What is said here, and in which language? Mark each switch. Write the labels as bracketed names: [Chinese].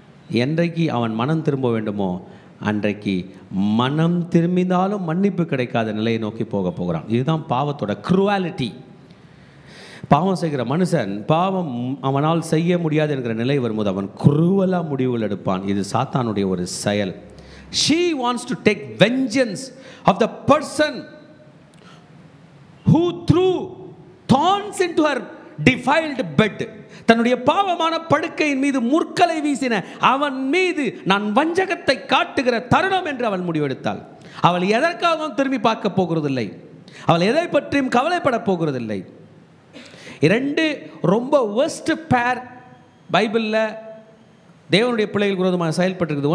[Tamil] என்றைக்கு அவன் மனம் திரும்ப வேண்டுமோ அன்றைக்கு மனம் திரும்பினாலும் மன்னிப்பு கிடைக்காத நிலையை நோக்கி போகிறான். இதுதான் பாவத்தோட க்ரூவாலிட்டி. பாவம் செய்கிற மனுஷன் பாவம் அவனால் செய்ய முடியாது என்கிற நிலை வரும்போது அவன் குரூவலாக முடிவுகள் எடுப்பான். இது சாத்தானுடைய ஒரு செயல். [English] She wants to take vengeance of the person who threw thorns into her defiled bed. [Tamil] தன்னுடைய பாவமான படுக்கையின் மீது முற்களை வீசின அவன் மீது நான் வஞ்சகத்தை காட்டுகிற தருணம் என்று அவள் முடிவெடுத்தாள். அவள் எதற்காகவும் திரும்பி பார்க்க போகிறதில்லை, அவள் எதை பற்றியும் கவலைப்பட போகிறதில்லை. இரண்டு ரொம்ப worst pair பைபிளில் தேவனுடைய பிள்ளைகள் விரோதமாக செயல்பட்டிருக்குது.